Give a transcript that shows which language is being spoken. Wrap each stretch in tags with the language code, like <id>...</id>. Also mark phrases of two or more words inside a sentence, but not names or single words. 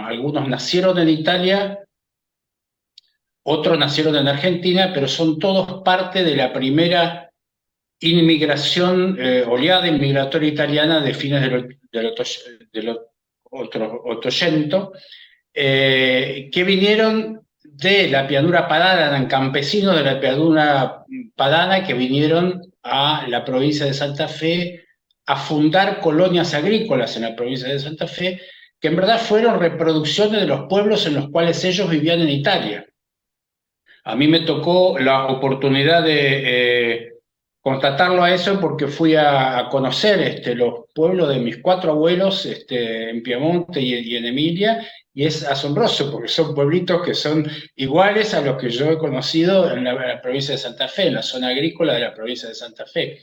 <es>Algunos nacieron en Italia, otros nacieron en Argentina, pero son todos parte de la primera inmigración, oleada inmigratoria italiana de fines del Ottocento, que vinieron de la</es> <it>pianura padana,</it> <es>eran campesinos de la</es> <it>pianura padana</it> <es>que vinieron a la provincia de Santa Fe a fundar colonias agrícolas en la provincia de Santa Fe, que en verdad fueron reproducciones de los pueblos en los cuales ellos vivían en Italia. A mí me tocó la oportunidad de constatarlo a eso porque fui a conocer los pueblos de mis 4 abuelos en Piamonte y en Emilia, y es asombroso porque son pueblitos que son iguales a los que yo he conocido en la provincia de Santa Fe, en la zona agrícola de la provincia de Santa Fe.</es>